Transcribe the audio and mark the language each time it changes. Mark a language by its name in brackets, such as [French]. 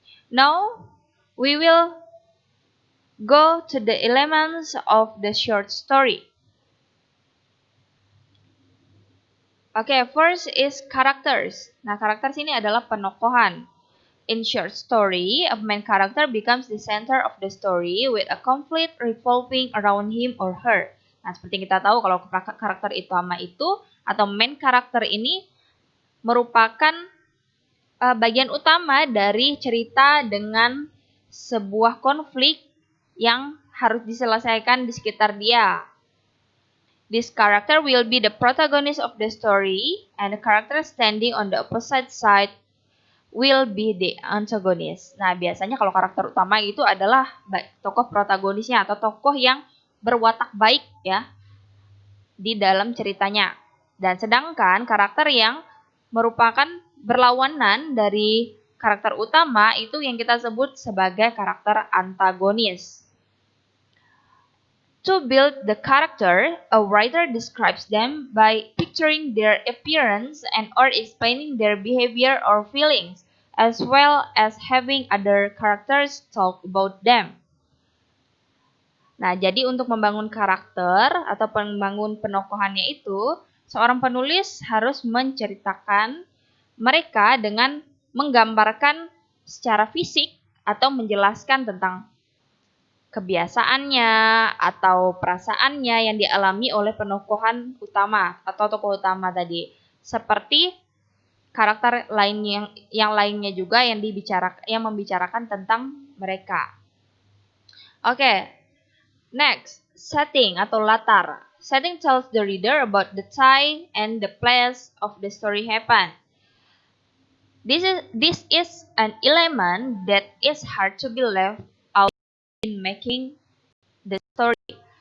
[English] Now, we will go to the elements of the short story. Oke, first is characters. [Indonesian] Nah, characters ini adalah penokohan. [English] In short story, a main character becomes the center of the story with a conflict revolving around him or her. [Indonesian] Nah, seperti kita tahu kalau karakter utama itu atau main character ini merupakan bagian utama dari cerita dengan sebuah konflik yang harus diselesaikan di sekitar dia. [English] This character will be the protagonist of the story, and the character standing on the opposite side will be the antagonist. [Indonesian] Nah, biasanya kalau karakter utama itu adalah tokoh protagonisnya atau tokoh yang berwatak baik ya di dalam ceritanya. Dan sedangkan karakter yang merupakan berlawanan dari karakter utama itu yang kita sebut sebagai karakter antagonis. [English] To build the character, a writer describes them by picturing their appearance and or explaining their behavior or feelings, as well as having other characters talk about them. [Indonesian] Nah, jadi untuk membangun karakter atau membangun penokohannya itu, seorang penulis harus menceritakan mereka dengan menggambarkan secara fisik atau menjelaskan tentang kebiasaannya atau perasaannya yang dialami oleh penokohan utama atau tokoh utama tadi. Seperti karakter lain yang lainnya juga yang membicarakan tentang mereka. [English] Oke. Next, setting [Indonesian] atau latar. [English] Setting tells the reader about the time and the place of the story happen. This is an element that is hard to be left out in making the story.